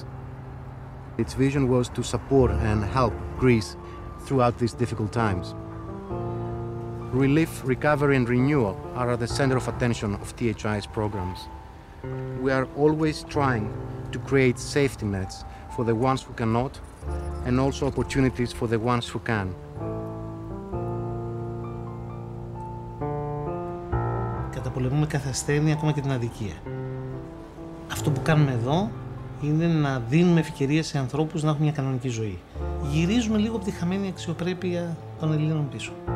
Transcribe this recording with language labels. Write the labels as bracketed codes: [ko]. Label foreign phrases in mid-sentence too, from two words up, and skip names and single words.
[en] Its vision was to support and help Greece throughout these difficult times. Relief, recovery, and renewal are at the center of attention of THI's programs. We are always trying to create safety nets for the ones who cannot, and also opportunities for the ones who can. [el] Καταπολεμούμε κάθε ασθένεια, ακόμα και την αδικία. Αυτό που κάνουμε εδώ είναι να δίνουμε ευκαιρίες σε ανθρώπους να έχουν μια κανονική ζωή. Γυρίζουμε λίγο από τη χαμένη αξιοπρέπεια των Ελλήνων πίσω.